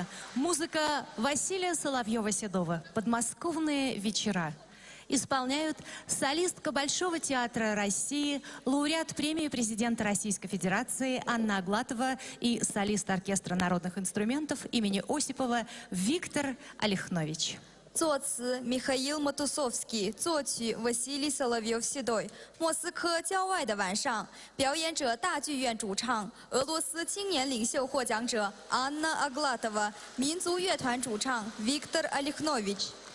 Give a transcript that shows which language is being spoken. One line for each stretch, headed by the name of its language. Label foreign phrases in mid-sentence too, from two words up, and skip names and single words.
Russian: Музыка Василия Соловьева-Седова. «Подмосковные вечера». Исполняют солистка Большого театра России, лауреат премии президента Российской Федерации Анна Аглатова и солист оркестра народных инструментов имени Осипова Виктор Олехнович.
Chinese: 作词Михаил Матусовский，作曲 Василий Соловьев-Седой。莫斯科郊外的晚上，表演者大剧院主唱俄罗斯青年领袖获奖者 Anna Aglatova， 民族乐团主唱 Виктор Олехнович。